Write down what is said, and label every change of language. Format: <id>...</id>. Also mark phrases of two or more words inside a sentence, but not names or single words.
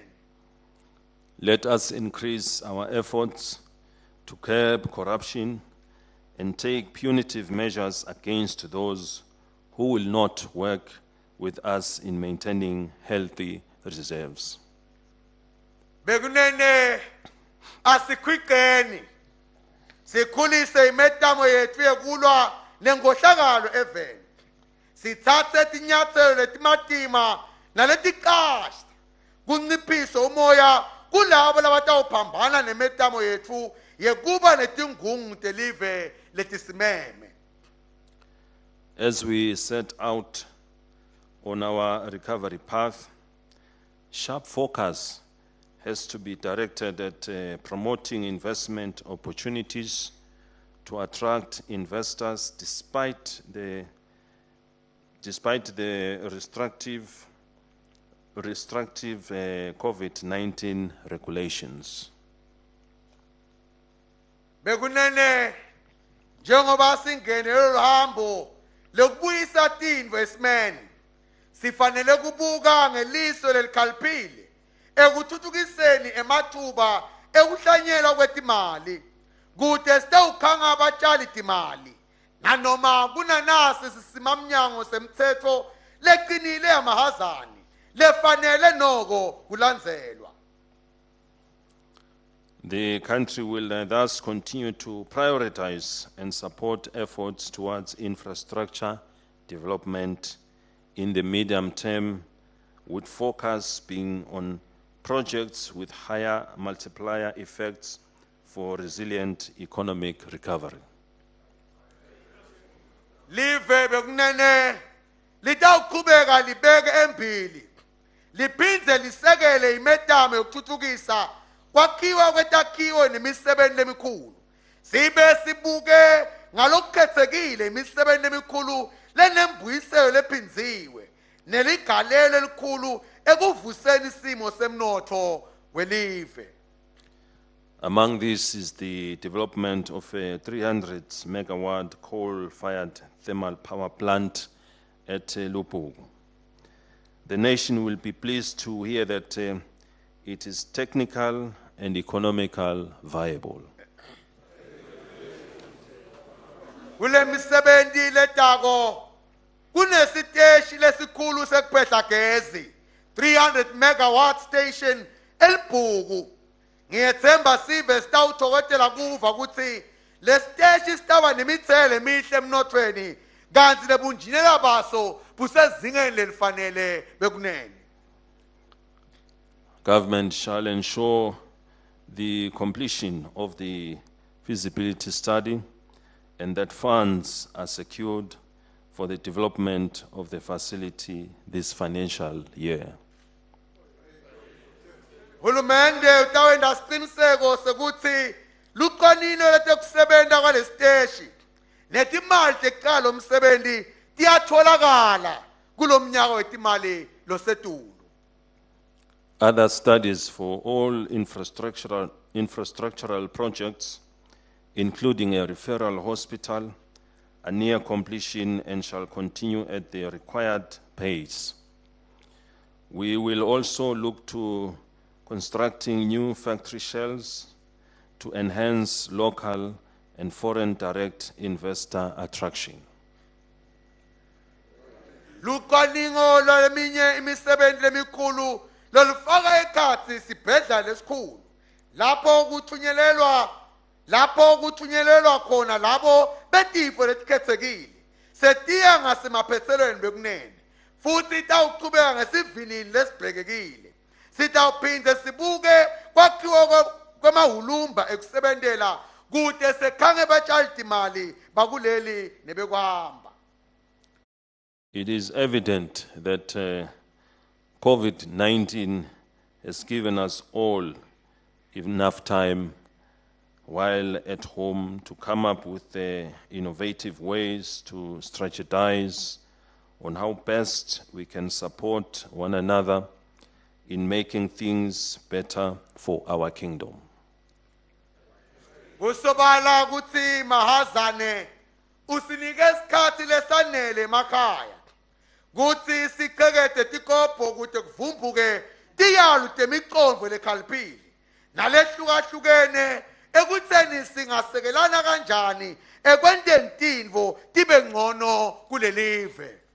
<en>Let us increase our efforts to curb corruption and take punitive measures against those who will not work with us in maintaining healthy reserves.</en> <ss>Bekunene asikhwiqeni sikhulise imetamo yethu yekulwa nengohlakalo eveni sithathe tinyathelo letimatima naletiqashta kunciphisa umoya kulabo labatawuphambana nemetamo yethu yekuba netingungu telive letisimeme.</ss> <en>As we set out on our recovery path, sharp focus has to be directed at promoting investment opportunities to attract investors despite the restrictive COVID-19 regulations.</en> <ss>Bekunene njengoba singene lo hambo lokubuyisa investment sifanele kubuka ngeliso lelikhaliphile ekuthuthukiseni emathuba ekuhlanyelwa kwetimali kude sitawukhanga abatshali timali nanoma kunanasi sisimamnyango semthetho leqinile amahazani lefanele noko kulandzelwa.</ss> <en>The country will thus continue to prioritize and support efforts towards infrastructure development in the medium term, with focus being on projects with higher multiplier effects for resilient economic recovery.</en> <ss>Live bekunene litawuqhubeka libeke embili liphindze lisekele imetamo yokuthuthukisa kwakhiwa kwetakhiwo nemisebenzi lemikhulu sibe sibuke ngalokukhetsekile imisebenzi lemikhulu lenembuyiselo lephinziwe neligalelo elikhulu ekuvuseni isimo semnotho welive.</ss> <en>Among these is the development of a 300 megawatt coal-fired thermal power plant at Lupugu. The nation will be pleased to hear that it is technical and economical viable.</en> <ss>Kule misebenzi letako kunesiteshi lesikhulu sekuphehla gezi 300</ss> <en>megawatt station</en> <ss>eLibhuku. Ngiyethemba sive sitawuthokotela kuva ukuthi lesiteshi sitaba nemithele emihle emnothweni kanti nebunjinela baso busezingeni lelifanele bekunene.</ss> <en>Government shall ensure the completion of the feasibility study and that funds are secured for the development of the facility this financial year.</en> <ss>Hulumende utawenda siqiniseko sekuthi luqonile letekusebenta kwalesiteshi netimali tekuqala umsebenzi tiyatholakala kulomnyaka wetimali losetulu.</ss> <en>Other studies for all infrastructural projects, including a referral hospital, are near completion and shall continue at the required pace. We will also look to constructing new factory shells to enhance local and foreign direct investor attraction.</en> <ss>Luqoningo lweminye imisebenzi lemikhulu lolufaka ekhathi sibhedla lesikhulu lapho kuthunyelelwa khona labo betifo letikhethekile setiya ngasemaphethelweni bekunene futhi tawuqhubeka ngesivinini lesibhekekile sitawuphinde sibuke kwakhiwa kwamahulumba ekusebentela kude sekhange batshali timali bakuleli nebekwahamba.</ss> <en>It is evident that COVID-19 has given us all enough time while at home to come up with innovative ways to strategize on how best we can support one another in making things better for our kingdom.</en> <ss>Kusobala ukuthi mahazane usinike isikhathi lesanele emakhaya kuthi siqhekede tikopho kude kuvumbuke tiyalu temicondvo lekhaliphile nalehlukahlukene ekutheni singasekelana kanjani ekwenteni tintfo tibe ngcono kulelive.</ss>